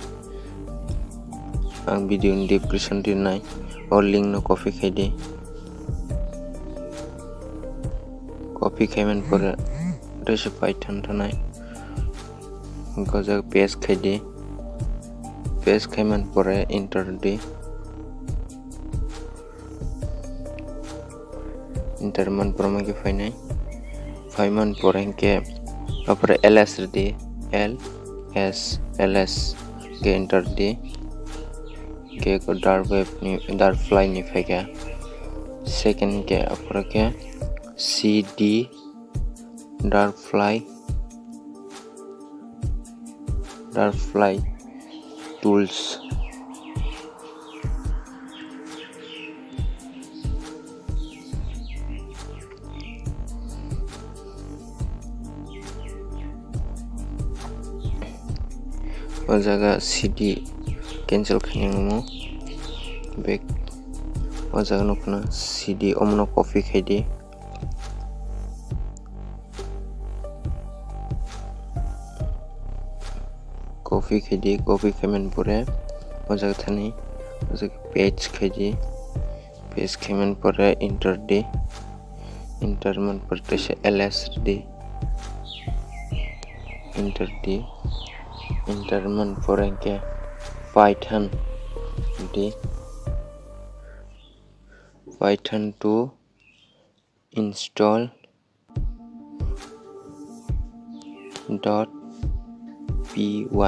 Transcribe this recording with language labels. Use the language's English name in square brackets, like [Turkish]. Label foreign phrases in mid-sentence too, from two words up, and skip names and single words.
[Kok Borok] ang video ni description dinai o link no copy khai copy khaiman pore rese python thanai goja paste khai paste khaiman pore enter de enter man porma ke fainai faiman poreng ke apre ls de ls ke enter de ke ko DarkFly ni faika second ke apre ke cd DarkFly tools o jaga cd cancel khainamo back o jaga no kuna cd omno copy khai copy khaiman pore o jaga thani o jaga paste paste khaiman pore enter de enter man porte se ls de enter de enter man poreng ke python 2 install .py